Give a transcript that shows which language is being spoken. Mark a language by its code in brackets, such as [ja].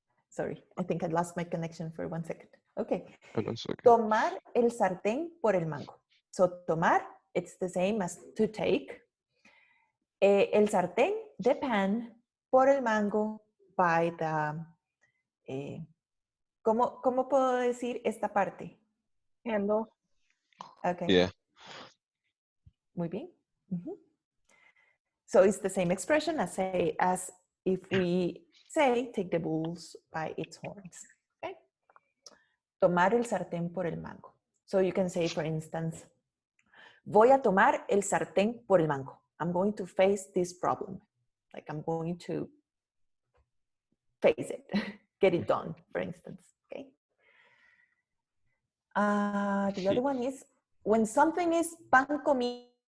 [en] Sorry, I think I lost my connection for 1 second. Okay. Oh, that's okay. [es] Tomar el sartén por el mango. [en] So tomar, it's the same as to take. [es] El sartén, [en] the pan, [es] por el mango, [en] by the... [es] ¿Cómo puedo decir esta parte? [en] Handle. Okay. Yeah. [es] Muy bien. [en] So it's the same expression as if we say take the bulls by its horns. Okay. [es] Tomar el sartén por el mango. [en] So you can say, for instance, [es] voy a tomar el sartén por el mango. [en] I'm going to face this problem. Like I'm going to face it, get it done, for instance. Okay. The other one is when something is pan comido.